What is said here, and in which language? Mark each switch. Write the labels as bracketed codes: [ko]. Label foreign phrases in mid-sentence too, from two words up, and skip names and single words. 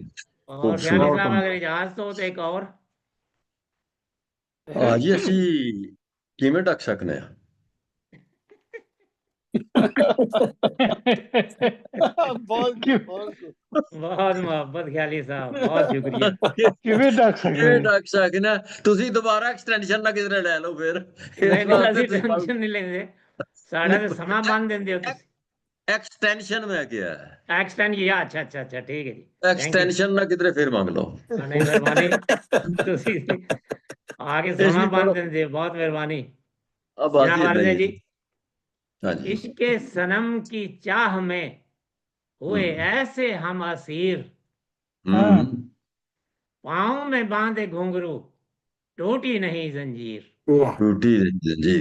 [ur] اور خیالی صاحب اگر اجازت ہو تو ایک اور [pa] جی اسی کیویں ڈک سکنے ہیں [ur] بہت محبت خیالی صاحب بہت شکریہ، [pa] کیویں ڈک کیویں سکنے ڈک سکنے تسی دوبارہ ایکسٹینشن نہ کدھر لے لو پھر نہیں اس نہیں واسطے ਅਸੀਂ تسی ਟੈਨਸ਼ਨ ਨਹੀਂ ਲੈਂਦੇ ਸਾਡਾ ਤੇ ਸਮਾਂ ਬੰਨ ਦਿੰਦੇ ਹੋ ਤੁਸੀਂ [ur] ایکسٹینشن میں کیا ہے [pa] ਐਕਸਟੈਂਡ ਕੀਤਾ ਅੱਛਾ ਅੱਛਾ ਅੱਛਾ ਠੀਕ ਹੈ ਜੀ [en] thank you [pa] ایکسٹینشن نہ کدھر پھر مانگ لو ਨਹੀਂ ਮਿਹਰਬਾਨੀ ਤੁਸੀਂ ਆ ਕੇ ਸਮਾਂ ਬੰਨ ਦਿੰਦੇ ਹੋ ਬਹੁਤ ਮਿਹਰਬਾਨੀ [ur] اب بات جناب ہی عرض ہے نہیں جی ہاں جی عشق صنم کی چاہ میں ہوئے ایسے ہم اسیر پاؤں میں باندھے گھنگرو ٹوٹی نہیں زنجیر ٹوٹی زنجیر